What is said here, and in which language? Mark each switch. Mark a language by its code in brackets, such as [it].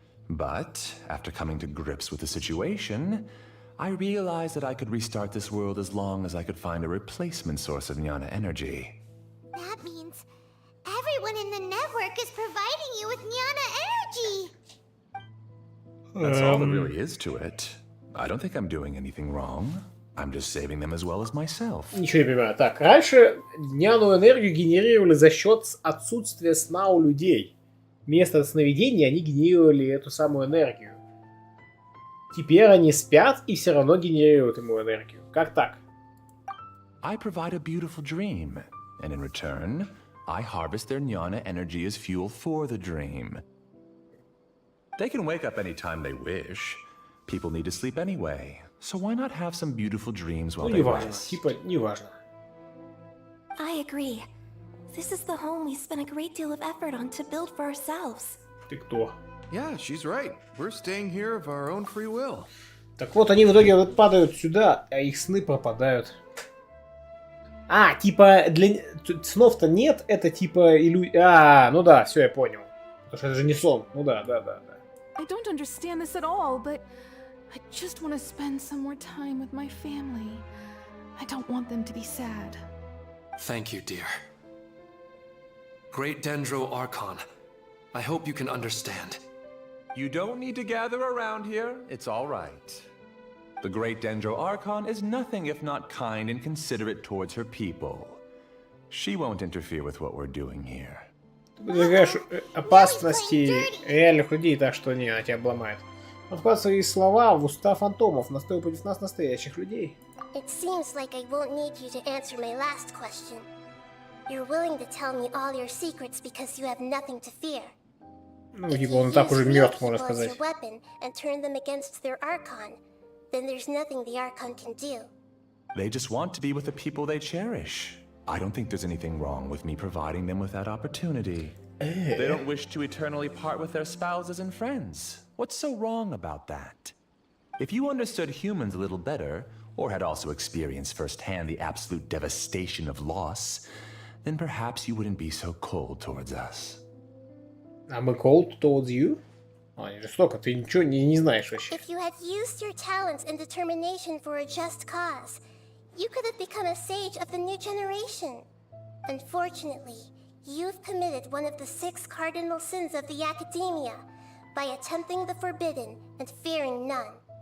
[en] But, after coming to grips with the situation, I realized that I could restart this world as long as I could find a replacement source of jnana energy. That means everyone in the network is providing you with jnana energy. That's all there really is to it. I don't think I'm doing anything wrong. I'm just saving them as well as myself. [ru] Ничего не понимаю. Так, раньше дняную энергию генерировали за счет отсутствия сна у людей. Вместо сновидения они генерировали эту самую энергию. Теперь они спят и все равно генерируют ему энергию. Как так? [en] I provide a beautiful dream. and in return, I harvest their jnana energy as fuel for the dream. They can wake up anytime they wish. People need to sleep anyway, so why not have some beautiful dreams while [ru] Ну, [en] they [ru] неважно. [en] rest? [ru] Типа, неважно. [en] I agree. This is the home we spent a great deal of effort on to build for ourselves. [ru] Ты кто? [en] Yeah, she's right. We're staying here of our own free will. [ru] Так вот, они в итоге вот падают сюда, а их сны пропадают. А, типа, для снов-то нет, это типа А, ну да, все, я понял. Потому что это же не сон. Ну да. [en] I don't understand this at all, but I just want to spend some more time with my family. I don't want them to be sad. Thank you, dear. Great Dendro Archon, I hope you can understand. You don't need to gather around here. It's all right. The great Dendro Archon is nothing if not kind and considerate towards her people. She won't interfere with what we're doing here. [ru] Ты подвергаешь опасности реальных людей, так что не, она тебя обломает. Он вкладывает свои слова в уста фантомов, настроил против нас настоящих людей. [en] It seems like I won't need you to answer my last question. You're willing to tell me all your secrets because you have nothing to fear. [ru] Ну, типа, он и так уже мертв, можно сказать. [en] If you use your weapon and turn them against their Archon, then there's nothing the Archon can do. They just want to be with the people they cherish. I don't think there's anything wrong with me providing them with that opportunity. They don't wish to eternally part with their spouses and friends. What's so wrong about that? If you understood humans a little better, or had also experienced firsthand the absolute devastation of loss, then perhaps you wouldn't be so cold towards us. I'm cold towards you? [ru] А, не жестоко, ты ничего не знаешь вообще. [en] If you had used your talents and determination for a just cause, you could have become a sage of the new generation. Unfortunately, you've committed one of the 6 cardinal sins of the Academia by attempting the forbidden and fearing none.